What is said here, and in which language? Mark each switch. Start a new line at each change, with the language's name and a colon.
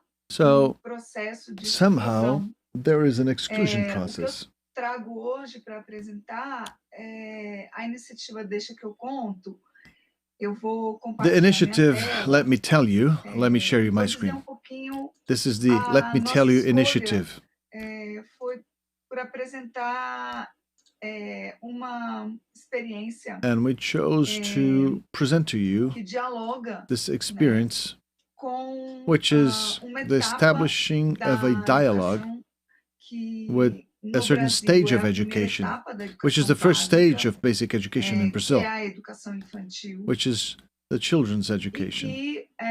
English: So somehow there is an exclusion process.
Portuguese: Trago hoje para apresentar a iniciativa Deixa que eu conto.
English: The initiative, let me tell you, let me share you my screen. This is the Let Me Tell You initiative.
Portuguese: Foi por apresentar uma experiência.
English: And we chose to present to you
Portuguese: que dialoga,
English: this experience, which is the establishing of a dialogue with a certain stage of education, which is the first stage of basic education in Brazil, which is the children's education.